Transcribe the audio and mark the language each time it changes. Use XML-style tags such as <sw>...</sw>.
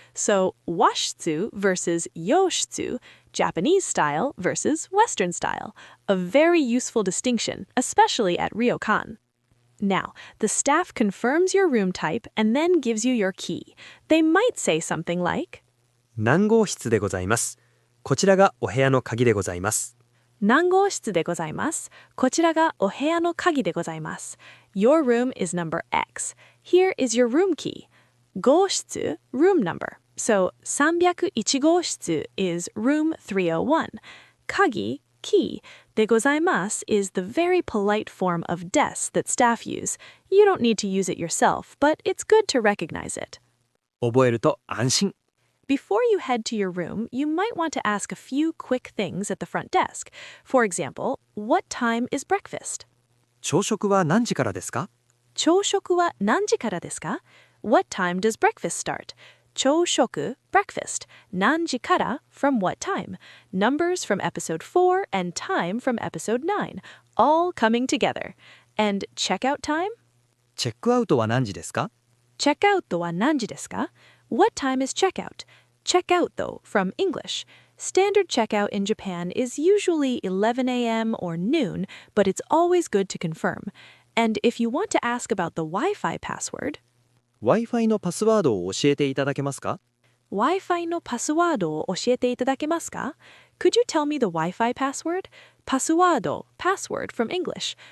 <en>So washitsu versus yoshitsu, Japanese style versus Western style. A very useful distinction, especially at ryokan. Now, the staff confirms your room type and then gives you your key. They might say something like,</en> <ja>何号室でございます。こちらがお部屋の鍵でございます。何号室でございます。こちらがお部屋の鍵でございます。</ja> <en>Your room is number X. Here is your room key. 号室, room number. So 301号室 is room 301. Kagi, key, de gozaimasu is the very polite form of des that staff use. You don't need to use it yourself, but it's good to recognize it.</en> <ja>覚えると安心。</ja> <en>Before you head to your room, you might want to ask a few quick things at the front desk. For example, what time is breakfast?</en> <ja>朝食は何時からですか？朝食は何時からですか?</ja> <en>What time does breakfast start? 朝食, breakfast.</en> <ja>何時から</ja> <en>from what time? Numbers from episode 4 and time from episode 9, all coming together. And checkout time?</en> <ja>チェックアウトは何時ですか？ Checkout は何時ですか?</ja> <en>What time is checkout? Checkout, though, from English. Standard checkout in Japan is usually 11 a.m. or noon, but it's always good to confirm. And if you want to ask about the Wi-Fi password,</en> <ja>Wi-Fi のパスワードを教えていただけますか？ Wi-Fi のパスワードを教えていただけますか?</ja> <en>Could you tell me the Wi-Fi password? パスワード, password from English.</en>